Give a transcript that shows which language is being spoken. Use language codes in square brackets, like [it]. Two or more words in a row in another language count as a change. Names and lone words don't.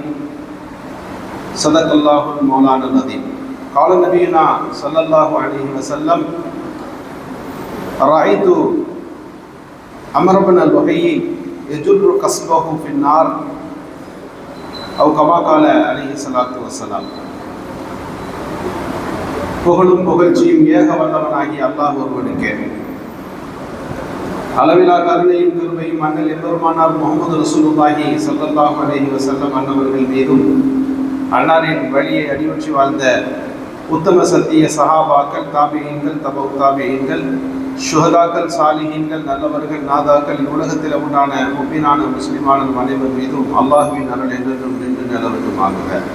[ar] صدق الله المولانا العظيم. قال نبينا صلى الله عليه وسلم: رأيت عمرو بن لؤي يجر قصبه في النار، أو كما قال عليه الصلاة والسلام. [ta] புகழும் புகழ்ச்சியும் ஏக வல்லவனாகிய அல்லாஹ் ஒருவனுக்கே. அளவிலா கருணையும் கிருபையும் அண்ணல் எம்பெருமானார் முஹம்மது [ar] رسول الله صلى الله عليه وسلم [ta] அன்னவர்கள் மீதும், அன்னாரின் வழியை அடியொற்றி வாழ்ந்த உத்தம சத்திய சஹாபாக்கள், தாபியீன்கள், தபவு தாபியீன்கள், ஷுஹதாக்கள், சாலிஹீன்கள், நல்லவர்கள், நாதாக்கள், உலகத்தில் உண்டான முஃமினான முஸ்லிமான அனைவர் மீதும் அல்லாஹ்வின் அருள் என்றென்றும் நின்று நிலவட்டுமாகுக.